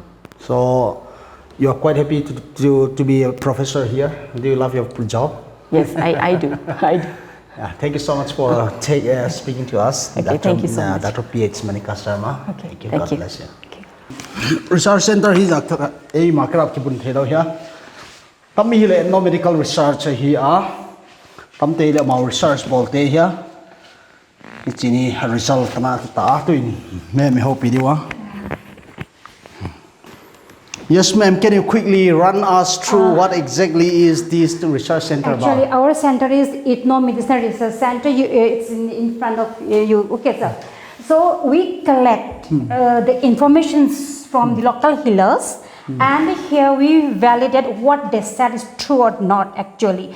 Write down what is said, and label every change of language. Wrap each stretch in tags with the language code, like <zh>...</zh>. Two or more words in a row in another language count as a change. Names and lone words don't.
<en>So you are quite happy to be a professor here? Do you love your job? Yes, I do. I do. Yeah, thank you so much for speaking to us. Okay, thank you so much. Dr. P.H. Manika Sharma. Okay, Thank you. thank God you. bless you. Okay. Research Center</en> <tcz>hi a makrab ki bun thelo here. Tam hi le no</tcz> <en>medical research</en> <tcz>hi tam te le mau research bolte here. Ichini result kana ta tuin me hope diwa.</tcz> <en>Yes, ma'am. Can you quickly run us through what exactly is this research center Actually, about? our center is Ethnomedicinal Research Center. It's in front of you. Okay, sir. So we collect the information from the local healers, and here we validate what they said is true or not actually.</en>